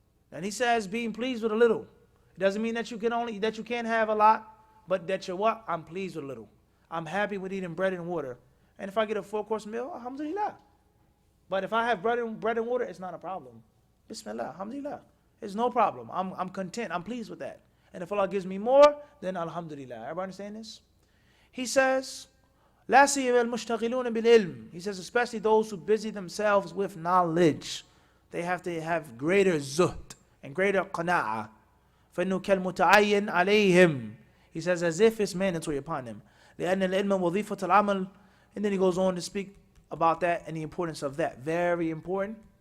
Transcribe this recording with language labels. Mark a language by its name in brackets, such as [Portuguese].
[English] And he says being pleased with a little. It doesn't mean that you can't have a lot, but that you're what? I'm pleased with a little. I'm happy with eating bread and water. And if I get a 4-course meal, alhamdulillah. But if I have bread and water, it's not a problem. Bismillah, alhamdulillah. It's no problem. I'm content. I'm pleased with that. And if Allah gives me more, then alhamdulillah. Everybody understand this? He says, [Arabic] لا سيما المشتغلون بالعلم. [English] He says, especially those who busy themselves with knowledge. They have to have greater zuhd and greater qana'ah. [Arabic] فإنه كالمتعين عليهم. [English] He says, as if it's mandatory upon them. [Arabic] لأن العلم وظيفة العمل. [English] And then he goes on to speak about that and the importance of that. Very important.